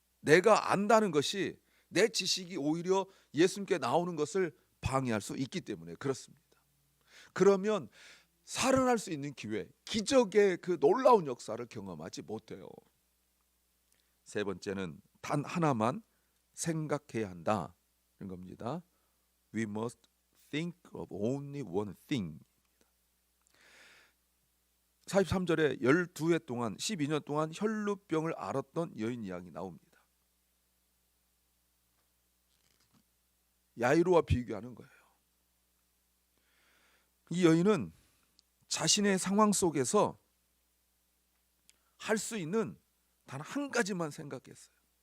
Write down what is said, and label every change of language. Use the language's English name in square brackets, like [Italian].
[Korean] 내가 안다는 것이 내 지식이 오히려 예수님께 나오는 것을 방해할 수 있기 때문에 그렇습니다. 그러면 살아날 수 있는 기회, 기적의 그 놀라운 역사를 경험하지 못해요. 세 번째는 단 하나만 생각해야 한다는 겁니다. [English] We must think of only one thing. [Korean] 43절에 12해 동안 12년 동안 혈루병을 앓았던 여인 이야기 나옵니다. 야이로와 비교하는 거예요. 이 여인은 자신의 상황 속에서 할 수 있는 단 한 가지만 생각했어요.